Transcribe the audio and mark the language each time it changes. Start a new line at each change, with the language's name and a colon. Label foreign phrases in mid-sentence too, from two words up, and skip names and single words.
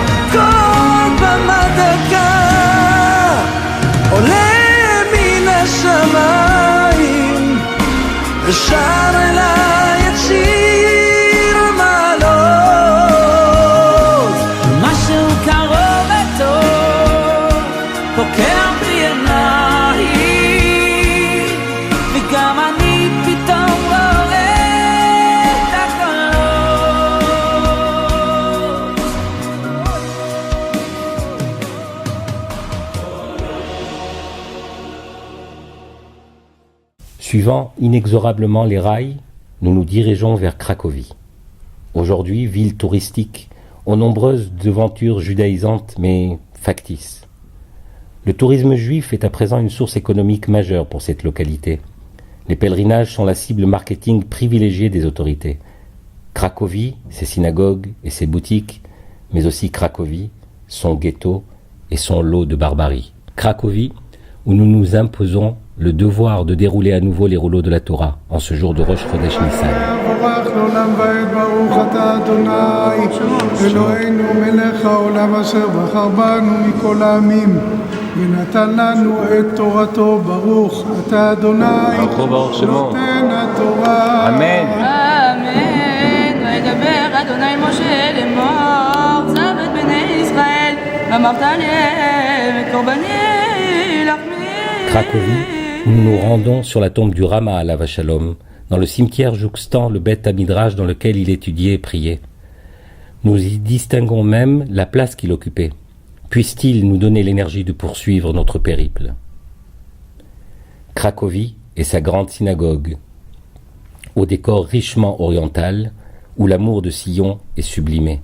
Hebrew: כל במה דקה עולה מן השמיים ושר אליי שיר המעלות. משהו קרוב וטוב פוקח בי עיניים, וגם אני פתאום רואה את הקולות.
French: Suivant inexorablement les rails, nous nous dirigeons vers Cracovie. Aujourd'hui, ville touristique, aux nombreuses devantures judaïsantes mais factices. Le tourisme juif est à présent une source économique majeure pour cette localité. Les pèlerinages sont la cible marketing privilégiée des autorités. Cracovie, ses synagogues et ses boutiques, mais aussi Cracovie, son ghetto et son lot de barbarie. Cracovie, où nous nous imposons le devoir de dérouler à nouveau les rouleaux de la Torah en ce jour de Rosh Chodesh Nissan. Amen. Amen.
Hebrew: וידבר אדוני משה לאמור, צו את בני ישראל, ואמרת עליהם את קורבני לחמי.
French: Cracovie, où nous nous rendons sur la tombe du Rama
Hebrew: עליו השלום,
French: dans le cimetière jouxtant le Beth Midrash dans lequel il étudiait et priait. Nous y distinguons même la place qu'il occupait. Puisse-t-il nous donner l'énergie de poursuivre notre périple. Cracovie et sa grande synagogue, au décor richement oriental, où l'amour de Sion est sublimé.